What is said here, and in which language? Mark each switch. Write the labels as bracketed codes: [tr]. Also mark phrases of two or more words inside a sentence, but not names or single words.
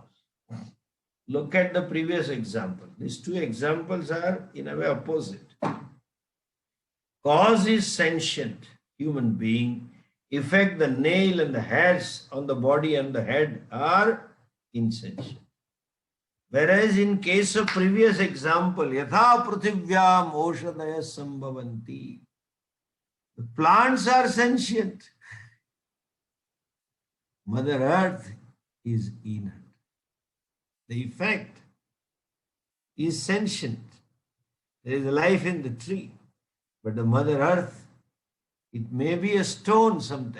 [en] Look at the previous example. These two examples are in a way opposite. Cause is sentient, human being. Effect, the nail and the hairs on the body and the head are insentient. Whereas in case of previous example, [sa] यथा पृथिव्याम् ओषधय सम्भवन्ति, [en] the plants are sentient. Mother Earth is inert. The effect is sentient. There is life in the tree. But the Mother Earth, it may be a stone sometimes.